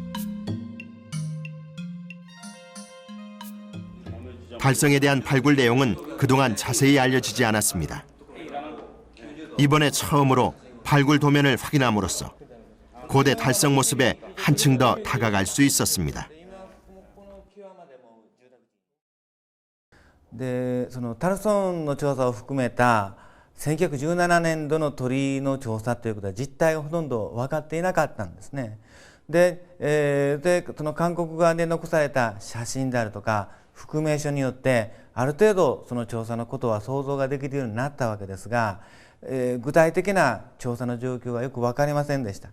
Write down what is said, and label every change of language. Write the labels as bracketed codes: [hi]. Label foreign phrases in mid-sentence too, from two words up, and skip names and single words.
[ko] 달성에 대한 발굴 내용은 그동안 자세히 알려지지 않았습니다. 이번에 처음으로 발굴 도면을 확인함으로써 고대 달성 모습에 한층 더 다가갈 수 있었습니다. [ja] でそのタルソンの調査を含めた1917年度の鳥の調査ということは実態がほとんど分かっていなかったんですね。でその韓国側で残された写真であるとか覆名書によってある程度その調査のことは想像ができるようになったわけですが、具体的な調査の状況はよく分かりませんでした。